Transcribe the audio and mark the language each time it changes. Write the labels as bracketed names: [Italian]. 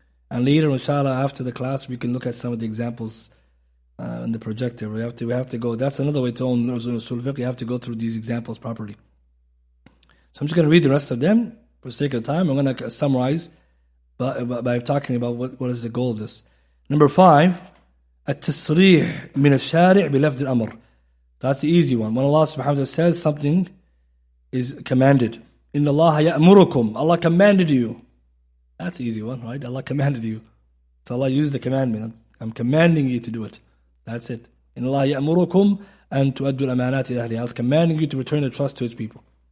[English] And later, inshallah, after the class, we can look at some of the examples in the projector. We have to go. That's another way to own Usul Fiqh. You have to go through these examples properly. So I'm just going to read the rest of them for the sake of time. I'm going to summarize by talking about what is the goal of this. Number 5, [Arabic] التصريح من الشارع بلفظ الأمر. [English] That's the easy one. When Allah subhanahu wa ta'ala says something is commanded. [Arabic] إن الله يأمركم. [English] Allah commanded you. That's the easy one, right? Allah commanded you. So Allah used the commandment. I'm commanding you to do it. That's it. [Arabic] إن الله يأمركم أن تؤدوا الأمانات إلى أهلها. [English] I was commanding you to return the trust to its people.